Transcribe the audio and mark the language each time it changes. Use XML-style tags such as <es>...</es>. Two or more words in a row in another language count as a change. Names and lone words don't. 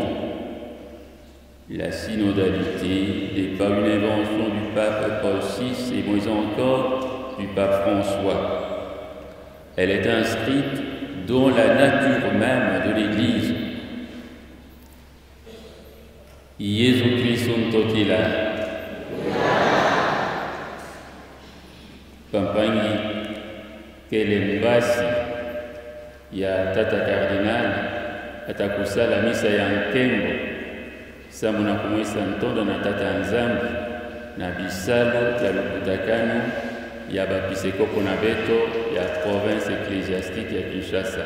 <fr>La synodalité n'est pas une invention du pape Paul VI et moins encore du pape François. Elle est inscrite dans la nature même de l'Église.</fr> <ktu>Jésus Christ totila. Pampangi kelembasi ya tata kardinali atakusala misa ya nkembo samu na kumwesa ntondo na tata nzambi na bisalo ya lukutakano ya bapisekoko na beto ya</ktu> <fr>province ecclésiastique</fr> <ktu>ya Kinshasa.</ktu>